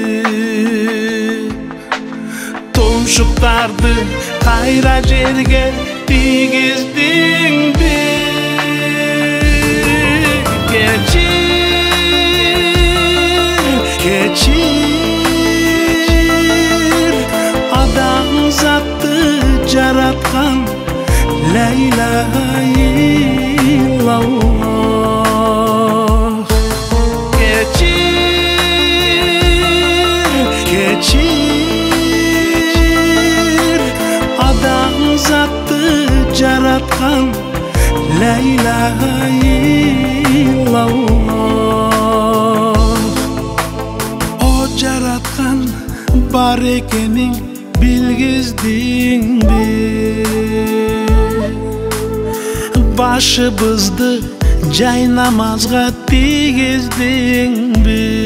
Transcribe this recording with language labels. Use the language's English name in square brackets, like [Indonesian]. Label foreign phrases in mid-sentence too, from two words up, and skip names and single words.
[Kyrgyz] Тумшуктарды кайра жерге тийгиздиңби? Кечир адамзатты жараткан [Arabic] لا إله إلا الله. [Kyrgyz] Кечир адамзатты жараткан [Arabic] لا إله إلا الله. [Kyrgyz] О жараткан бар экенин билгиздиңби? Башыбызды жай намазга тийгиздиңби?